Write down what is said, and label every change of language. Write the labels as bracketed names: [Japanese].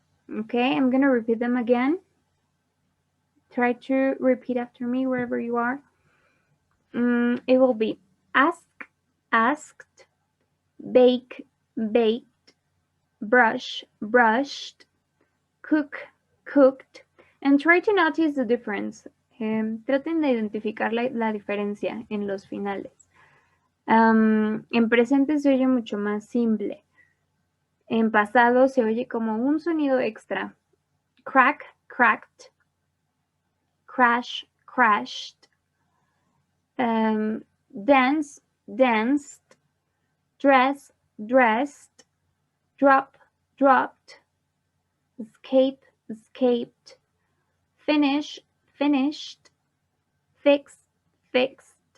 [English] Okay, I'm gonna repeat them again. Try to repeat after me wherever you are. It will be ask, asked, bake, baked, brush, brushed, cook, cooked, and try to notice the difference. [Spanish] Traten de identificar la diferencia en los finales. En presente se oye mucho más simple. En pasado se oye como un sonido extra. [English] Crack, cracked, crash, crashed, dance, danced, dress, dressed, drop, dropped, escape, escaped, finish, finished, fix, fixed,